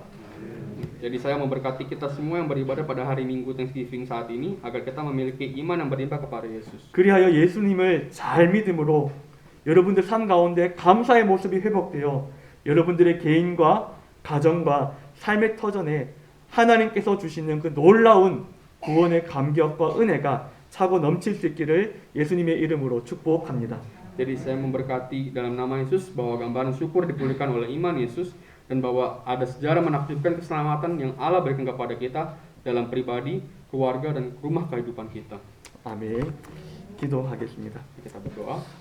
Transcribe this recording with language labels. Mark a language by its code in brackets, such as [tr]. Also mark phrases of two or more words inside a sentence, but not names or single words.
[id] Jadi saya memberkati kita semua yang beribadah pada hari Minggu Thanksgiving saat ini agar kita memiliki iman yang berlimpah kepada Yesus. [ko] 그리하여 예수님을 잘 믿음으로 여러분들 삶 가운데 감사의 모습이 회복되어 여러분들의 개인과 가정과 삶의 터전에 하나님께서 주시는 그 놀라운 구원의 감격과 은혜가 차고 넘칠 수 있기를 예수님의 이름으로 축복합니다. [id] Jadi saya memberkati dalam nama Yesus bahwa gambaran syukur dipulihkan oleh iman Yesus dan bahwa ada sejarah menakjubkan keselamatan yang Allah berikan kepada kita dalam pribadi, keluarga, dan rumah kehidupan kita. [ko] 아멘. 기도하겠습니다. [id] Kita berdoa.